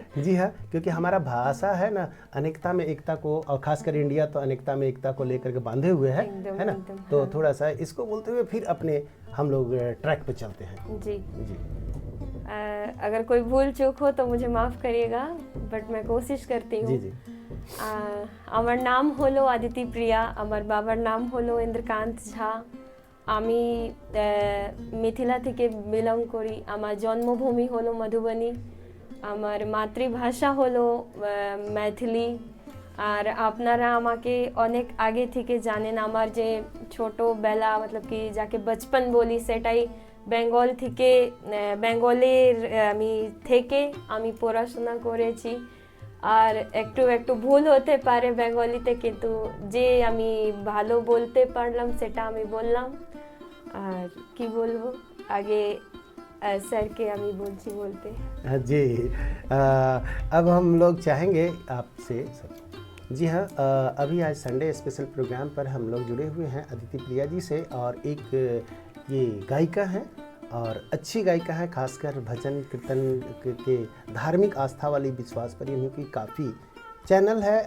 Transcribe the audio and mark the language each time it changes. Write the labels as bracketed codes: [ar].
[hi] जी हाँ, क्योंकि हमारा भाषा है ना अनेकता में एकता को, और खासकर इंडिया तो अनेकता में एकता को लेकर के बांधे हुए है ना। तो हाँ। थोड़ा सा इसको बोलते हुए फिर अपने हम लोग ट्रैक पे चलते हैं। जी जी अगर कोई भूल चूक हो तो मुझे माफ़ करिएगा, बट मैं कोशिश करती हूँ। जी जी [bn] আমার নাম হলো আদিতি প্রিয়া, আমার বাবার নাম হলো ইন্দ্রকান্ত ঝা। আমি মিথিলা থেকে বিলং করি। আমার জন্মভূমি হলো মধুবনী, আমার মাতৃভাষা হলো मैथिली। আর আপনারা আমাকে অনেক আগে থেকে জানেন। আমার যে ছোটোবেলা मतलब কি যাকে বচপন বলি সেটাই বেঙ্গল থেকে, বেঙ্গলের আমি থেকে আমি পড়াশোনা করেছি। আর একটু একটু ভুল হতে পারে বেঙ্গলিতে, কিন্তু যে আমি ভালো বলতে পারলাম সেটা আমি বললাম। আর কি বলবো, আগে স্যারকে আমি বলছি বলতে। [hi] जी अब हम लोग चाहेंगे आपसे जी हाँ, अभी आज संडे स्पेशल प्रोग्राम पर हम लोग जुड़े हुए हैं अदिति प्रिया जी से, और एक ये गायिका हैं और अच्छी गायिका है, खासकर भजन कीर्तन के धार्मिक आस्था वाली विश्वास पर इन्हीं की काफ़ी चैनल है।